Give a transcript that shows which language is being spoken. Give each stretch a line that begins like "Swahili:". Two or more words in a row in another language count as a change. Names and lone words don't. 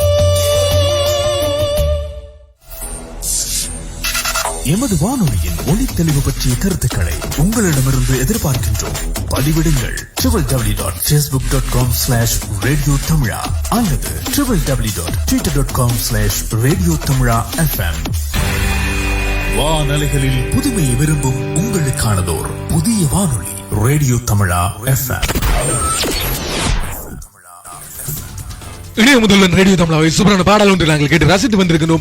Tamil: எமது வானொலியின் ஒளி தெளிவு பற்றிய கருத்துக்களை உங்களிடமிருந்து எதிர்பார்க்கின்றோம். பதிவிடுங்கள் www.facebook.com/radio tamila அல்லது www.twitter.com/radio tamila fm. வானலைகளில் புதுமையை விரும்பும் உங்களுக்கானதோர் புதிய வானொலி ரேடியோ தமிழா FM. இணைய முதல்வன் ரேடியோ தமிழாவை சூப்பரான பாடல் ஒன்று நாங்கள் கேட்டு ரசித்து வந்திருக்கிறோம்.